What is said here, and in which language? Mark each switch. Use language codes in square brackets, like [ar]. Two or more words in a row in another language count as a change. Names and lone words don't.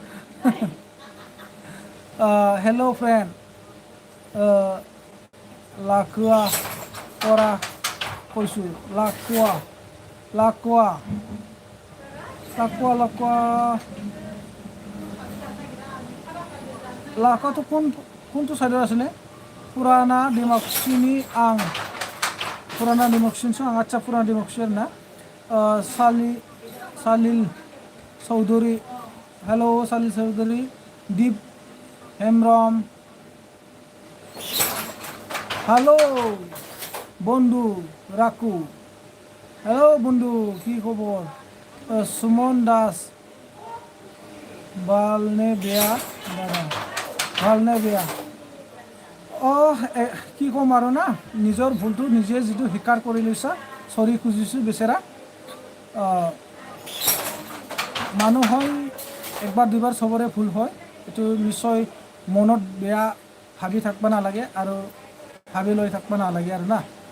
[as] হেল্ল' ফ্ৰেণ্ড লাকুৱা পৰা কৈছোঁ লাকুৱা লাকুৱাটো কোনটো চাইডত আছিলে পুৰাণা ডিমাকুছিনি আং পুৰাণা ডিমাকুছিনি আং আচ্ছা পুৰাণা ডিমাকুছিৰ না সালিল চৌধুৰী হেল্ল' সালিল চৌধুৰী দীপ হেমব্ৰম হ্যালো বন্ধু রাকু হ্যালো বন্ধু কি খবর সুমন দাস ভালনে বেয়া দাদা ভালনে বেয়া কি ক'ম আৰু না নিজৰ ভুলটো নিজে যিটো স্বীকাৰ কৰি লৈছা চৰি খুজিছোঁ বেচেৰা মানুহ হয় একবাৰ দুবাৰ চবৰে ভুল হয় এইটো নিশ্চয় মনত বেয়া ভাবি থাকিব নালাগে আৰু ভাবি লৈ থাকিব নালাগে আৰু না